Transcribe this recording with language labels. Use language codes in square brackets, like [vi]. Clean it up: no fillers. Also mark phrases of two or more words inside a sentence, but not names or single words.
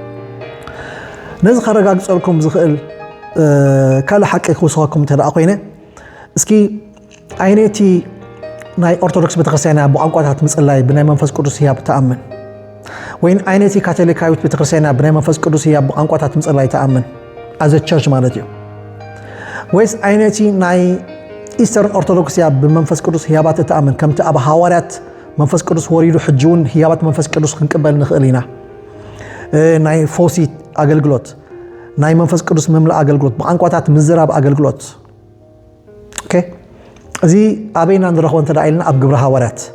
[ti] ነዚ ከረጋግጸልኩም ዝኽእል ካለ ሓቂ ክውስኸኩም ተደኣ ኮይነ እስኪ ዓይነቲ ናይ ኦርቶዶክስ ቤተክርስቲያን ብቋንቋታት ምጽላይ ብናይ መንፈስ ቅዱስ ህያብ ተኣምን ወይን ዓይነቲ ካቶሊካዊት ቤተክርስቲያን ብናይ መንፈስ ቅዱስ ህያብ ብቋንቋታት ምጽላይ ተኣምን [en] as a church [ti] ማለት እዩ ወይስ ዓይነቲ ናይ ኢስተርን ኦርቶዶክስ ህያብ ብመንፈስ ቅዱስ ህያባት ተኣምን ከምቲ ኣብ ሐዋርያት መንፈስ ቅዱስ ወሪዱ ሕጁን ህያባት መንፈስ ቅዱስ ክንቅበል ንኽእል ኢና ናይ ፎሲ አገልግሎት ናይ መንፈስ ቅዱስ መምልእ አገልግሎት ብቋንቋታት ምዝራብ አገልግሎት ኦኬ እዚ አቤና ንረኽቦ እንተዳኢልና ኣብ ግብረ ሐዋርያት